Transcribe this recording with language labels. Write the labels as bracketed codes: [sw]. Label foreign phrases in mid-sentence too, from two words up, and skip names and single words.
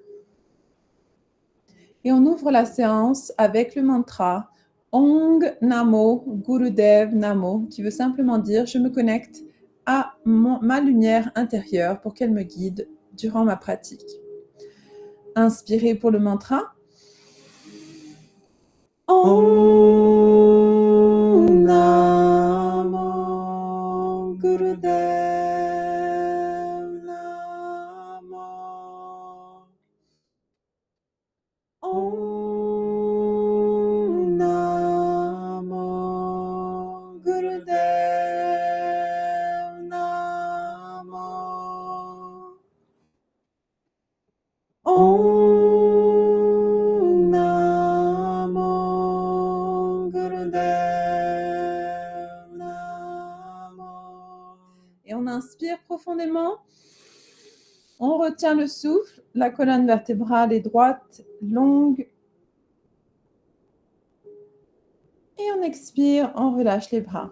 [fr] Et on ouvre la séance avec le mantra [pa] Ong Namo Gurudev Namo, [fr] qui veut simplement dire « Je me connecte à ma lumière intérieure pour qu'elle me guide durant ma pratique ». Inspirez pour le mantra. [pa] Om Namo Gurudev Namo. Om Namo Gurudev Namo. [fr] Om inspire profondément, on retient le souffle, la colonne vertébrale est droite, longue, et on expire, on relâche les bras.